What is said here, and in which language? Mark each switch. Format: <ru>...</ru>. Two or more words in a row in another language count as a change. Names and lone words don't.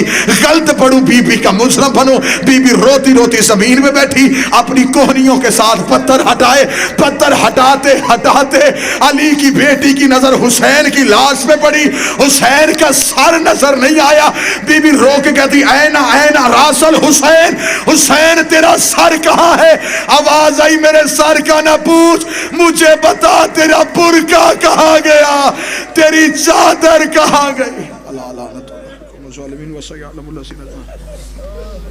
<ur>غلط پڑوں بی بی کا مجرم بنو. بی بی روتی روتی زمین میں بیٹھی, اپنی کوہنیوں کے ساتھ پتھر ہٹائے. پتھر ہٹاتے ہٹاتے علی کی بیٹی کی نظر حسین کی لاش میں پڑی. حسین کا سر نظر نہیں آیا. بی بی رو کے کہتی</ur> <ar>اینا اینا راس الحسین,</ar> <ur>حسین تیرا سر کہاں ہے؟ آواز آئی میرے سر کا نہ پوچھ, مجھے بتا تیرا برقع کہاں گیا, تیری چادر کہاں گئی.</ur> <ar>اللہ لعنت علیکم الظالمین وسيعلم الذين</ar>